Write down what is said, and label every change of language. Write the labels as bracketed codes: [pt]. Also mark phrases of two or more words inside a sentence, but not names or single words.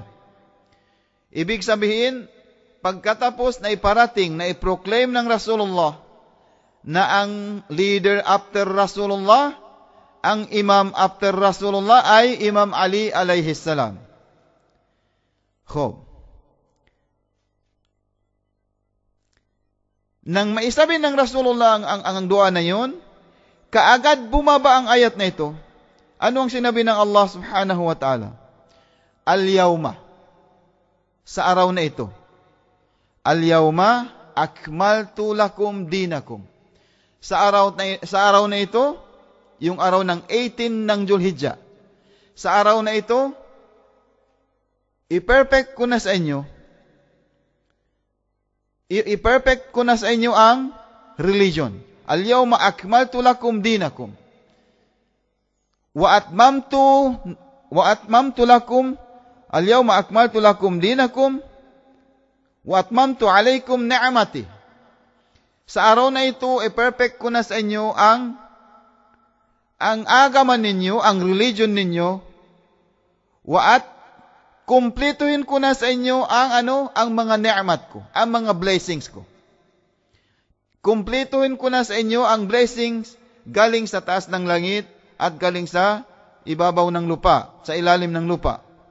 [tl] Ibig sabihin, pagkatapos na iparating, na iproclaim ng Rasulullah na ang leader after Rasulullah, ang imam after Rasulullah ay Imam Ali [ar] عليه السلام. [tl] Nang maisabi ng Rasulullah ang dua na yun, kaagad bumaba ang ayat na ito. Ano ang sinabi ng Allah [ar] سبحانه وتعالى? [tl] Al-yawma, sa araw na ito. [ar] اليوم أكملت لكم دينكم. [tl] Sa araw na ito, yung araw ng 18 ng Dzulhijjah. Sa araw na ito, i-perfect ko na sa inyo ang religion. [ar] اليوم أكملت لكم دينكم وأتممت وأتممت لكم اليوم أكملت لكم دينكم وأتممت عليكم نعمتي. [tl] Sa araw na ito, perfect ko na sa inyo ang agaman ninyo, ang religion ninyo, at kumpletuhin ko na sa inyo ang mga ni'mat ko, ang mga blessings ko. Kumpletuhin ko na sa inyo ang blessings galing sa taas ng langit at galing sa ibabaw ng lupa, sa ilalim ng lupa.